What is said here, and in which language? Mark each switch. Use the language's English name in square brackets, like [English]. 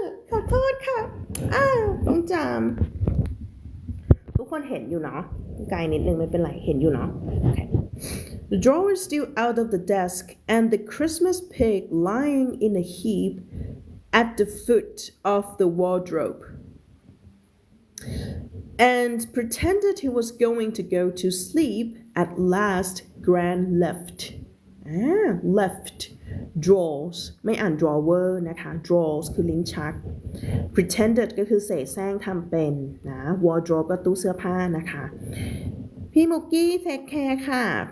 [Thai] ขอโทษค่ะต้องจามทุกคนเห็นอยู่เนาะไกลนิดนึงไม่เป็นไรเห็นอยู่เนาะ Okay. [English] The drawers still out of the desk and the Christmas pig lying in a heap at the foot of the wardrobe, and pretended he was going to go to sleep. At last, Gran left. [Thai] Left drawers ไม่อ่าน drawer นะคะ drawers คือลิ้นชัก pretended ก็คือเสแสร้งทำเป็นนะ wardrobe ก็ตู้เสื้อผ้านะคะพี่มุกกี้เทคแคร์ค่ะ